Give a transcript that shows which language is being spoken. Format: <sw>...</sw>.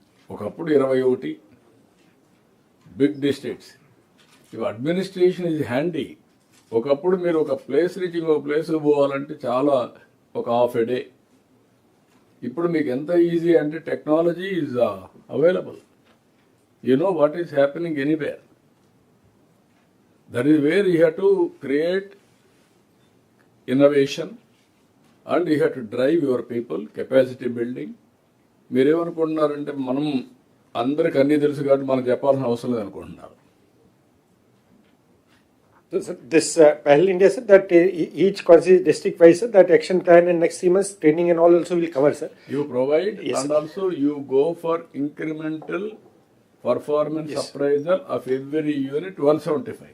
<te>ఒకప్పుడు 21 big districts. ఇవి</te> <en>Administration is handy.</en> <te>ఒకప్పుడు మీరు ఒక ప్లేస్ నుంచి ఇంకొక ప్లేస్కి పోవాలంటే చాలా ఒక</te> <en>Half a day.</en> <te>ఇప్పుడు మీకు ఎంత ఈజీ అంటే</te> <en>Technology is available. You know what is happening anywhere. That is where you have to create innovation and you have to drive your people, capacity building.</en> <te>మీరేమనుకుంటున్నారంటే మనం అందరికి అన్నీ తెలుసు కాబట్టి మనం చెప్పాల్సిన అవసరం లేదు అనుకుంటున్నారు.</te> <en>So, sir, this Pehla India, sir, that each constituency district wise, sir, that action plan and next 3 months training and all also will cover, sir. You provide. Yes, and sir. also you go for incremental performance appraisal of every unit 175.</en>